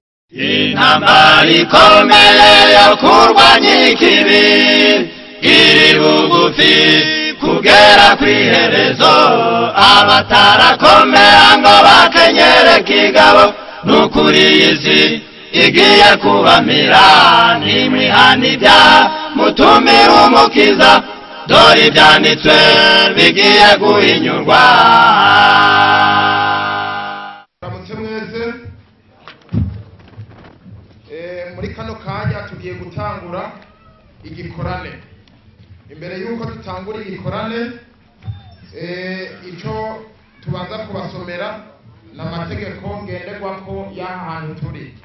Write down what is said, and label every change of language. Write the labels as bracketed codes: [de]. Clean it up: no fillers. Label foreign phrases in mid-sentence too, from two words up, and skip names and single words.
[rn] intambara ikomeye yo kurwanya ikibi iri bugufi kugera kw'iherezo abatarakomera ngo bakenyere kigabo n'ukuri isi igiye kubamira nimwihana ibyaha mutumire umukiza dore ibyanditswe bigiye guhinyurwa. Ramutse mwese muri kano kanya tugiye gutangura igikorane. Imbere yuko dutangura igikorane icyo tubanza kubasomera n'amategeko ngenderwako y'ahantu turi.